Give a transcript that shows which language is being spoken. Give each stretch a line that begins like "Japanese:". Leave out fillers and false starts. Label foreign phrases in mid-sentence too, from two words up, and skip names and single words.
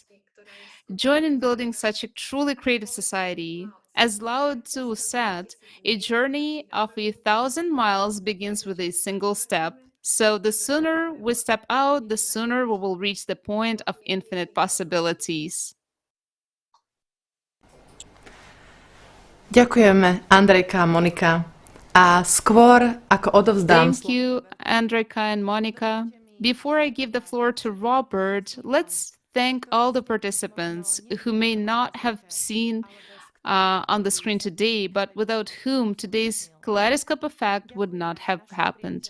English: Join in building such a truly creative society. As Lao Tzu said, a journey of 1,000 miles begins with a single step. So the sooner we step out, the sooner we will reach the point of infinite possibilities.
Slovak: Ďakujeme, Andrejka a Monika. A skôr, ako odovzdám...
English: Thank you, Andrejka and Monica. Before I give the floor to Robert, let's thank all the participants who may not have seen on the screen today, but without whom today's Kaleidoscope effect would not have happened.